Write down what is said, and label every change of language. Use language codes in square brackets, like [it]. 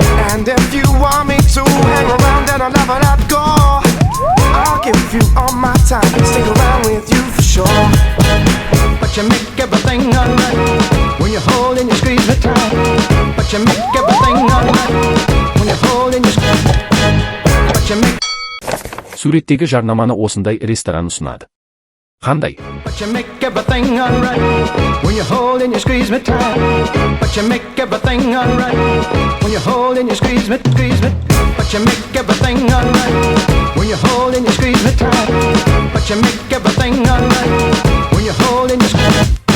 [en] And if you want me to hang around, then I'll never let go. I'll give you all my time, stick around with you for sure. But you make everything alright when you hold and you squeeze me tight. But you make everything alright when you hold and you squeeze. But you make. [kk] Суреттегі жарнаманы осындай ресторан ұсынады. Қандай? [en] But you make everything alright when you hold and you squeeze me tight. But you make everything alright when you hold and you squeeze me. But you make everything alright when you hold and you squeeze me tight. But you make everything alright when you hold and you squeeze.